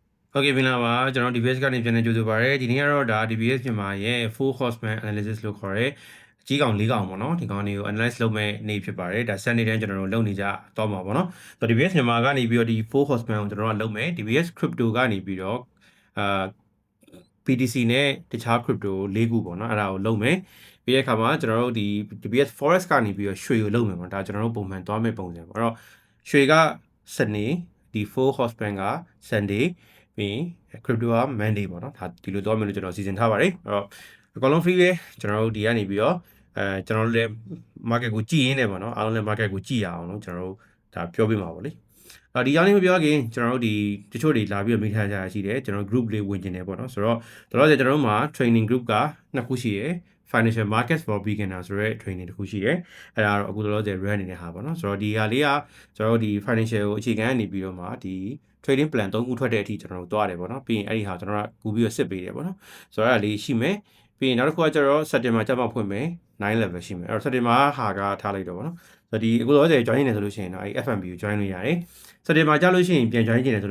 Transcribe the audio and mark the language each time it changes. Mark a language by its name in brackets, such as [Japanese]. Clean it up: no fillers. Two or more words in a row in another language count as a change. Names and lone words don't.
[Burmese] ဟုတ်ကဲ့မင်္ဂလာပါကျွန်တော် DBS ကနေပြန်နေကြိုဆိုပါရစေဒီနေ့ကတော့ဒါ DBS မြန်မာရဲ့ [English] full horseman analysis [Burmese] လို့ခေါ်တဲ့အကြီးကောင်၄ကောင်ပေါ့နော်ဒီကောင်တွေကို analyze လုပ်မဲ့နေ့ဖြစ်ပါတယ်ဒါ Sunday တန်းကျွန်တော်တို့လုပ်နေကြတော့မှာပေါ့နော်ဆိုတော့ DBS မြန်မာကနေပြီးတော့ဒီ [English] full horseman [Burmese] ကိုကျွန်တော်တို့ကလုပ်မယ် DBS crypto ကနေပြီးတော့အာ BTC နဲ့တခြား crypto ၄ခုပေါ့နော်အဲ့ဒါကိုလုပ်မယ်ပြီးတဲ့အခါမှာကျွန်တော်တို့ဒီ DBS Forex ကနေပြီးတော့ရွှေကိုလုပ်မယ်ပေါ့ဒါကျွန်တော်တို့ပုံမှန်သွားမဲ့ပုံစံပေါ့အဲ့တော့ရွှေကစနေဒီ [English] full horseman [Burmese] က Sunday ပြီး crypto က Monday ပေါ့နော်ဒါဒီလိုသွားမယ်လို့ကျွန်တော်စီစဉ်ထားပါတယ်အဲ့တော့အကောင်လုံး free ပဲကျွန်တော်တို့ဒီကနေပြီးတော့ကျွန်တော်တို့လည်း market ကိုကြည့်ရင်းနေပေါ့နော်အားလုံးလည်း market ကိုကြည့်ရအောင်လို့ကျွန်တော်တို့ဒါပြောပြမှာပေါ့လေဒီအောင်လေးမပြောခင်ကျွန်တော်တို့ဒီတချို့တွေလာပြီးတော့မိထားကြရရှိတယ်ကျွန်တော် group လေးဝင်ကျင်တယ်ပေါ့နော်ဆိုတော့တော်တော်ကျွန်တော်တို့မှာ [English] training group [Burmese] က2ခုရှိရယ် [English] financial markets for beginner [Burmese] ဆိုတဲ့ training တစ်ခုရှိရယ်အဲ့ဒါတော့အခုတော်တော် run နေတဲ့ဟာပေါ့နော်ဆိုတော့ဒီဟာလေးကကျွန်တော်တို့ဒီ financial ကိုအခြေခံနေပြီး တော့မှဒီ [English] trading plan [Burmese] 3ခုထွက်တဲ့အထိကျွန်တော်တို့သွားတယ်ပေါ့နော်ပြီးရင်အဲ့ဒီဟာကျွန်တော်ကကူပြီးတော့စစ်ပေးတယ်ပေါ့နော်ဆိုတော့အဲ့ဒါလေးရှိမယ်ပြီးရင်နောက်တစ်ခုကကျတော့ September ကျမှဖွင့်မယ်9 level ရှိမယ်အဲ့တော့ September ဟာကထားလိုက်တော့ပေါ့နော်ဆိုတော့ဒီအခုတော့join နေတယ်ဆိုလို့ရှိရင်တော့အဲ့ FMB ကို join လို့ရတယ်September ကြာလို့ရှိရင်ပြန် join ကျင်တယ်ဆို